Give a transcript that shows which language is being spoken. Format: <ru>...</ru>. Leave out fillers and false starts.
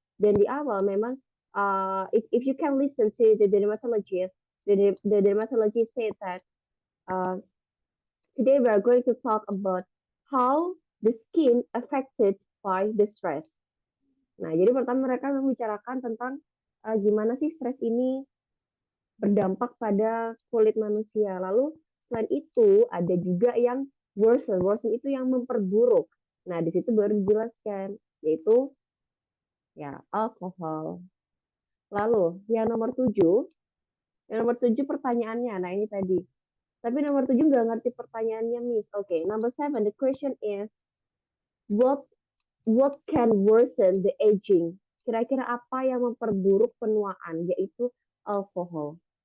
<id>Dan di awal memang,</id> <en>if you can listen to the dermatologist, the dermatologist said that uh, today we are going to talk about how the skin affected by the stress.</en> <id>Nah, jadi pertama mereka membicarakan tentang gimana sih stres ini berdampak pada kulit manusia. Lalu selain itu ada juga yang worsen. Worsen itu yang memperburuk. Nah, di situ baru dijelaskan, yaitu ya alkohol. Lalu yang nomor 7, pertanyaannya. Nah, ini tadi. Tapi nomor 7 nggak ngerti pertanyaannya, Miss.</id> <en>Oke, number 7, the question is, what can worsen the aging?</en> <id>Kira-kira apa yang memperburuk penuaan, yaitu alkohol.</id>